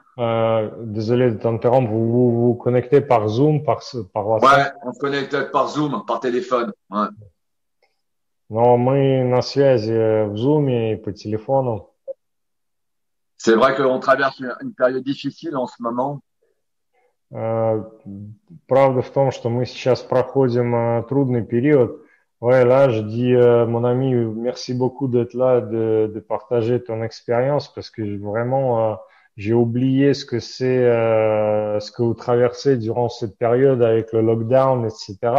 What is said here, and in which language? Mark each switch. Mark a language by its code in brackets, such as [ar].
[fr] Désolé de t'interrompre, vous vous connectez par Zoom, par WhatsApp? Ouais, on se connecte par Zoom, par téléphone. Ouais. [ru] Но мы на связи в Zoom и по телефону. [fr] C'est vrai qu'on traverse une période difficile en ce moment. [ru] Правда в том, что мы сейчас проходим трудный период. [fr] Ouais, là, je dis, mon ami, merci beaucoup d'être là, de partager ton expérience, parce que vraiment, j'ai oublié ce que c'est, ce que vous traversez durant cette période avec le lockdown, etc.